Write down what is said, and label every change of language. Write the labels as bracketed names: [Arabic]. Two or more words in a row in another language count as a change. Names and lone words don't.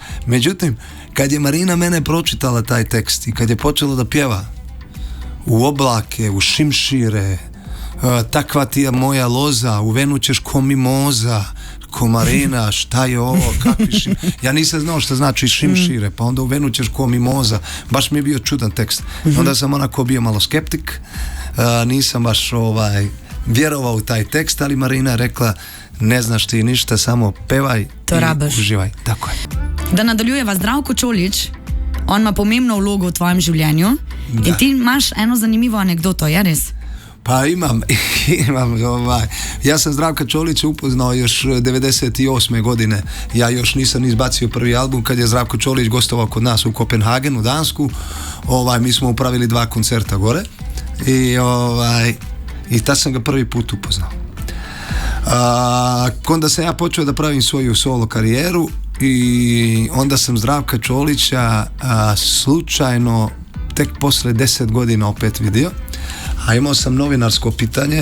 [Serbian] Međutim, kad je Marina mene pročitala taj tekst i kad je počela da pjeva u oblake, u šimšire, takva ti je moja loza, u venu ćeš ko mimoza, ko Marina, šta je ovo, kakvi ja nisam znao što znači šimšire, pa onda u venu ćeš ko mimoza. Baš mi je bio čudan tekst. Onda sam onako bio malo skeptik, nisam baš vjerovao u taj tekst, ali Marina je rekla: ne znaš ti ništa, samo pevaj i uživaj. Tako je. [Slovenian] Da nadaljujeva, Zdravko Čolić, on ima pomembno vlogo v tvojem življenju. Da. In ti imaš eno zanimivo anegdoto, je res? [Serbian] Pa imam. Ja sam Zdravka Čolića upoznao još 98. godine. Ja još nisam izbacio prvi album kad je Zdravko Čolić gostovao kod nas u Kopenhagenu, Dansku. Mi smo upravili 2 koncerta gore i tad sam ga prvi put upoznao. Onda sam ja počeo da pravim svoju solo karijeru i onda sam Zdravka Čolića slučajno tek posle 10 godina opet vidio, a imao sam novinarsko pitanje.